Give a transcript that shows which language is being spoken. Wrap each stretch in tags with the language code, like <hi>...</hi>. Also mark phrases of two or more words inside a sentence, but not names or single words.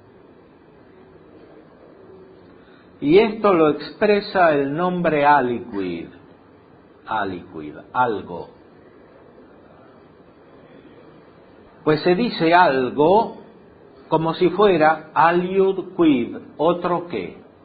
<es>Y esto lo expresa el nombre aliquid. Aliquid, algo. Pues se dice algo como si fuera</es> <la>aliud quid,</la> <es>otro que.</es>